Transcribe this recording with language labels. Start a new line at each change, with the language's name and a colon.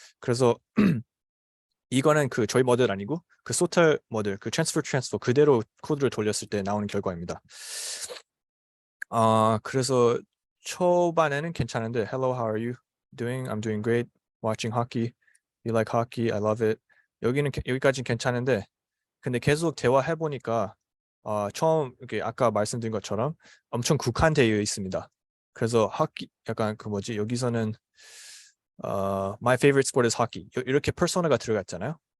Korean: 그래서 이거는 그 저희 모델 아니고 그 소텔 모델, 그 트랜스퍼 그대로 코드를 돌렸을 때 나오는 결과입니다. 그래서 초반에는 괜찮은데
English: Hello, how are you doing? I'm doing great. Watching hockey. You like hockey? I love it.
Korean: 여기까지는 괜찮은데, 근데 계속 대화해 보니까 처음 이렇게 아까 말씀드린 것처럼 엄청 국한되어 있습니다. 그래서 약간 그 뭐지, 여기서는
English: My favorite sport is hockey
Korean: 이렇게 퍼소나가 들어갔잖아요.